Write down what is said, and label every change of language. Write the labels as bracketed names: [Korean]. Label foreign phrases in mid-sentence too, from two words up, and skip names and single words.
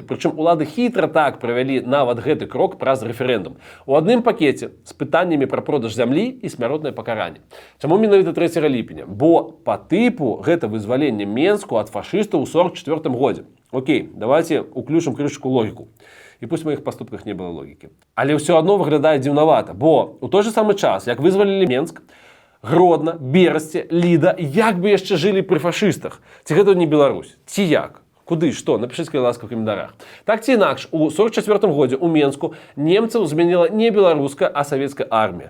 [Belarusian] Прычым улады хітра так правялі нават гэты крок праз рэферэндум. У адным пакеце з пытаннямі пра продаж зямлі і смяротнае пакаранне. Чаму менавіта 3 ліпеня? Бо па тыпу гэта вызваленне Менску ад фашыстаў у 44 годзе. Окей, давайте уключым крышку логіку. [Russian] І пусть у моих поступках не было логікі. [Belarusian] Але ўсё адно выглядае дзіўнавата, бо у той же самы час, як вызвалілі Менск, Гродно, Берасце, Ліда, як бы яшчэ жылі пры фашыстах. Ці гэта не Беларусь? Ці як? Куды, што? Напішыце, калі ласка, ў каментарах. Так ці інакш, у 44-м годзе ў Менску немцаў змяніла не беларуская, а савецкая армія.